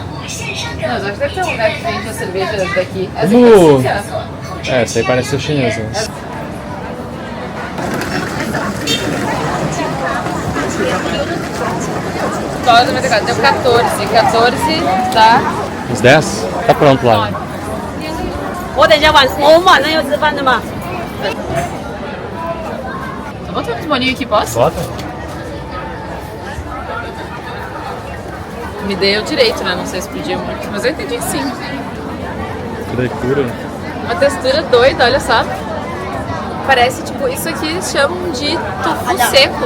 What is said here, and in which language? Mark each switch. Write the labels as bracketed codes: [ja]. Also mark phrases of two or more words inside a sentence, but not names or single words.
[pt] Não, mas acho que deve ter um lugar que vende as cervejas daqui. Essa Como? aqui Essa aí parece ser chinesa. Né? $94. Deu 14. 14 dá. Uns 10? Tá pronto lá. [zh] 我等一下我们晚上要吃饭的嘛。 [pt] Vou botar uns bolinhos aqui, posso? Bota? Me dei o direito, né? Não sei se podia muito, mas eu entendi que sim. Que leitura. Uma textura doida, olha só. Parece, tipo, isso aqui eles chamam de tofu seco.